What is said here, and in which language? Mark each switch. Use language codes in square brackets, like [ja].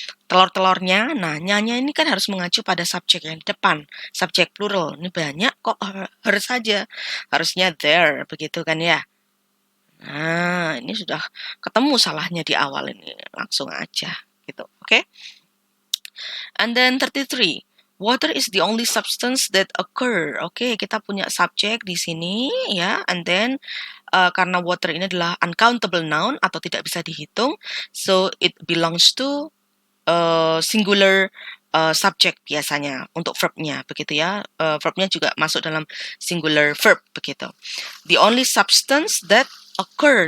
[id] Telur-telurnya, nah nyanya ini kan harus mengacu pada subjek yang di depan. Subjek plural, ini banyak kok harus saja. Harusnya there, begitu kan ya. Nah, ini sudah ketemu salahnya di awal ini. Langsung aja, gitu. Oke? [en] And then 33. Water is the only substance that occur. [id] Oke, kita punya subjek di sini ya. And then karena water ini adalah uncountable noun atau tidak bisa dihitung, [en] so it belongs to singular subject [id] biasanya untuk verbnya begitu ya. Verbnya juga masuk dalam singular verb begitu. [en] The only substance that occur.